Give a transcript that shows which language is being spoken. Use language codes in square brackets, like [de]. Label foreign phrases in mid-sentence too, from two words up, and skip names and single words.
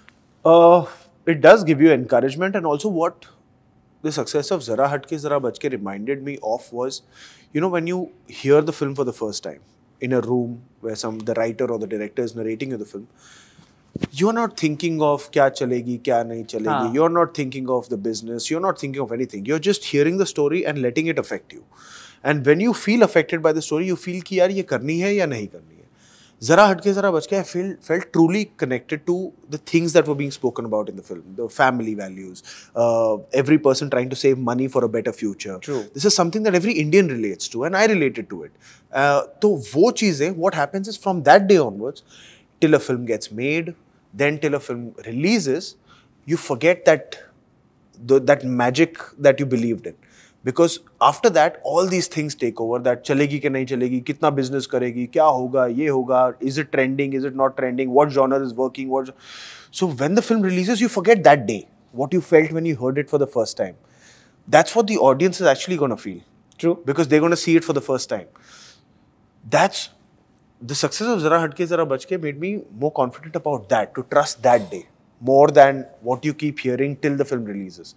[en] It does give you encouragement, and also what the success of Zara Hatke Zara Bachke reminded me of was, when you hear the film for the first time in a room where the writer or the director is narrating you the film, you're not thinking of [hi] क्या चलेगी, क्या नहीं चलेगी. [en] You're not thinking of the business. You're not thinking of anything. You're just hearing the story and letting it affect you. And when you feel affected by the story, you feel [hi] कि यार ये करनी है या नहीं करनी है. [en] Zara Hatke Zara Bachke, I felt truly connected to the things that were being spoken about in the film, the family values, every person trying to save money for a better future. True. This is something that every Indian relates to, and I related to it. So [hi] वो चीजें, [en] what happens is from that day onwards, till a film gets made, then till a film releases, you forget that magic that you believed in. Because after that, all these things take over, that [hi] चलेगी के नहीं चलेगी, कितना बिज़नेस करेगी, क्या होगा, ये होगा, [en] is it trending, is it not trending, what genre is working, So when the film releases, you forget that day, what you felt when you heard it for the first time. That's what the audience is actually going to feel. True. Because they're going to see it for the first time. That's the success of Zara Hatke Zara Bachke made me more confident about that, to trust that day more than what you keep hearing till the film releases.